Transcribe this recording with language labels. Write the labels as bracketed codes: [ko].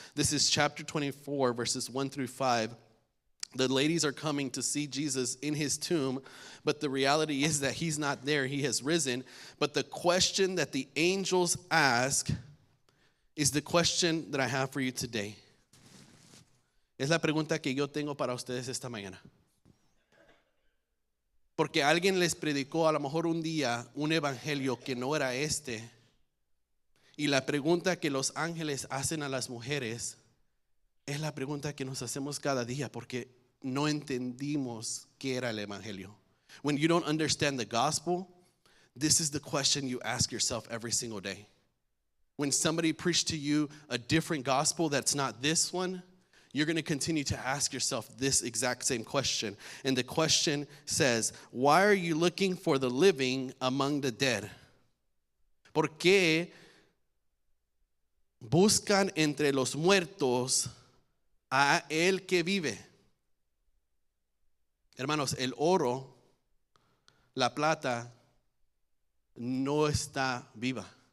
[en] This is chapter 24, verses 1 through 5. The ladies are coming to see Jesus in his tomb, but the reality is that he's not there. He has risen. But the question that the angels ask is the question that I have for you today. [es] Es la pregunta que yo tengo para ustedes esta mañana. Porque alguien les predicó a lo mejor un día un evangelio que no era este. Y la pregunta que los ángeles hacen a las mujeres es la pregunta que nos hacemos cada día porque no entendimos qué era el evangelio. [en] When you don't understand the gospel, this is the question you ask yourself every single day. When somebody preached to you a different gospel that's not this one, you're going to continue to ask yourself this exact same question. And the question says, why are you looking for the living among the dead? [es] ¿Por qué buscan entre los muertos a el que vive? Hermanos, el oro, la plata, no está viva.